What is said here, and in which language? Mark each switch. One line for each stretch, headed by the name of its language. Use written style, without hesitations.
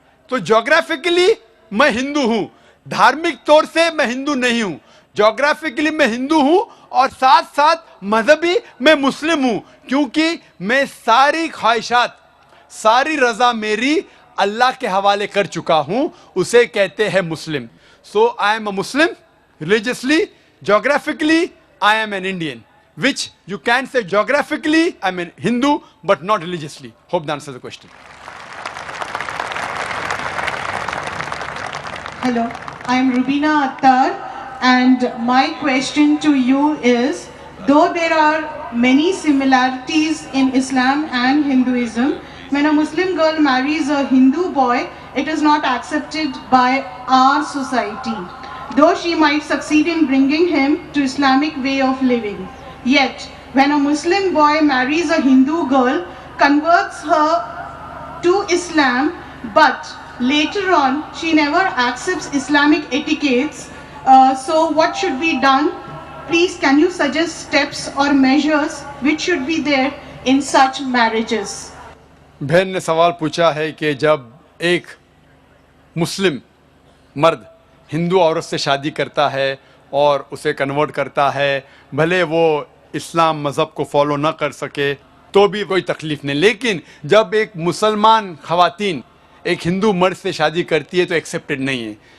Urdu: تو جغرافیکلی میں ہندو ہوں, دھارمک طور سے میں ہندو نہیں ہوں. جغرافیکلی میں ہندو ہوں اور ساتھ ساتھ مذہبی میں مسلم ہوں, کیونکہ میں ساری خواہشات, ساری رضا میری اللہ کے حوالے کر چکا ہوں, اسے کہتے ہیں مسلم.
English: So I am a Muslim religiously. Geographically, I am an Indian, which you can say geographically I am a Hindu, but not religiously. Hope that answers the question. Hello, I am Rubina Attar, and my question to you is, though there are many similarities in Islam and Hinduism, when a Muslim girl marries a Hindu boy, it is not accepted by our society. Though she might succeed in bringing him to Islamic way of living. Yet, when a Muslim boy marries a Hindu girl, converts her to Islam, but later on she never accepts Islamic etiquettes, so what should be done? Please, can you suggest steps or measures which should be there in such marriages?
Urdu: بہن نے سوال پوچھا ہے کہ جب ایک مسلم مرد ہندو عورت سے شادی کرتا ہے اور اسے کنورٹ کرتا ہے, بھلے وہ اسلام مذہب کو فالو نہ کر سکے تو بھی کوئی تکلیف نہیں, لیکن جب ایک مسلمان خواتین ایک ہندو مرد سے شادی کرتی ہے تو ایکسیپٹڈ نہیں ہے.